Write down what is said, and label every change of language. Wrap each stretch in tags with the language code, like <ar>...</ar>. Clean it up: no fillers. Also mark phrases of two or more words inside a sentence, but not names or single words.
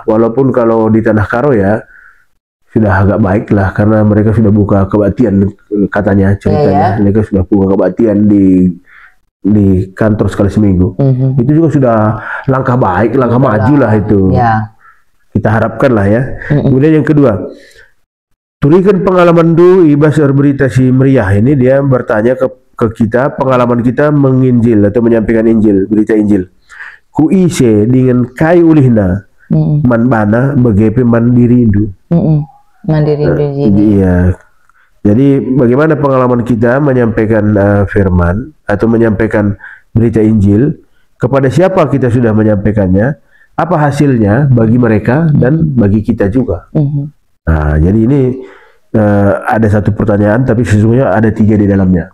<id>Walaupun kalau di Tanah Karo ya sudah agak baik lah, karena mereka sudah buka kebaktian katanya, ceritanya. Mereka sudah buka kebaktian di kantor sekali seminggu. Itu juga sudah langkah baik, langkah maju lah itu. Kita harapkan lah ya. Kemudian yang kedua,</id> <btx>Turikan pengalaman du ibas berita si meriah</btx> <id>ini, dia bertanya ke kita pengalaman kita menginjil atau menyampaikan Injil, berita Injil.</id> <btx>Ku ise dengan kai ulihna man bana begepe mandiri indu. Mandiri indu</btx> <id>Iya. Jadi bagaimana pengalaman kita menyampaikan firman atau menyampaikan berita Injil, kepada siapa kita sudah menyampaikannya, apa hasilnya bagi mereka dan bagi kita juga. Nah, jadi ini ada satu pertanyaan, tapi sesungguhnya ada 3 di dalamnya.</id>